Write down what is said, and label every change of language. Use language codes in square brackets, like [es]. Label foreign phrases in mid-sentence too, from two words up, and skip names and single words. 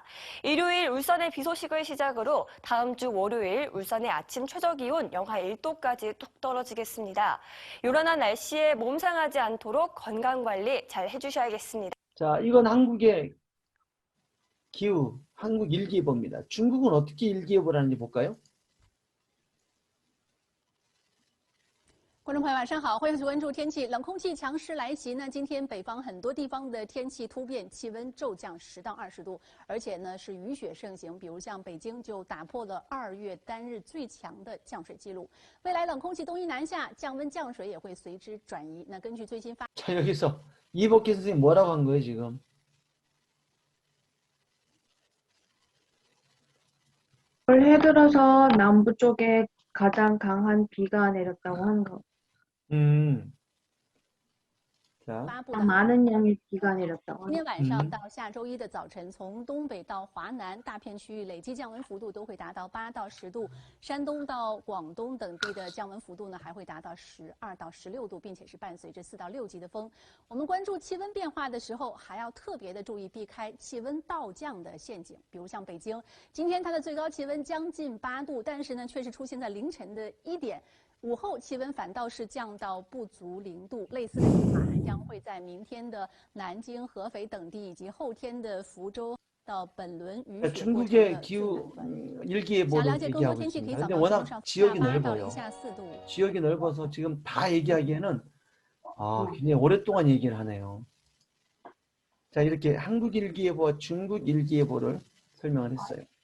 [ko] 일요일 울산의 비 소식을 시작으로 다음 주 월요일 울산의 아침 최저기온 영하 1도까지 뚝 떨어지겠습니다. 요란한 날씨에 몸 상하지 않도록 건강관리 잘 해주셔야겠습니다. 자, 이건 한국의 기후, 한국 일기예보입니다. 중국은 어떻게 일기예보를 하는지 볼까요? [zh] 观众朋友晚上好，欢迎继续关注天气。冷空气强势来袭呢，今天北方很多地方的天气突变，气温骤降10到20度，而且呢是雨雪盛行。比如像北京就打破了2月单日最强的降水记录。未来冷空气东移南下，降温降水也会随之转移。那根据最新发， [ko] 자, 여기서 이복희 선생님 뭐라고 한 거예요, 지금? 올해 들어서 남부 쪽에 가장 강한 비가 내렸다고 한 거. 자, [zh] 发布的 [ko] 많은 양의 비가 내렸다고 [zh] 今 [ko] 한 [zh] 天晚上到下周一的早晨，从东北到华南大片区域累计降温幅度都会达到8到10度，山东到广东等地的降温幅度呢还会达到12到16度，并且是伴随着4到6级的风。我们关注气温变化的时候，还要特别的注意避开气温倒降的陷阱。比如像北京，今天它的最高气温将近8度，但是呢却是出现在凌晨的1点。午后气温反倒是降到不足0度，类似的情况还将会在明天的南京、合肥等地，以及后天的福州到本轮雨雪过程的 [ko] 중국의 기후 일기예보를 얘기하고 있습니다. 근데 워낙 지역이 넓어요. 지역이 넓어서 지금 다 얘기하기에는 굉장히 오랫동안 얘기를 하네요. 자, 이렇게 한국 일기예보와 중국 일기예보를 설명을 했어요.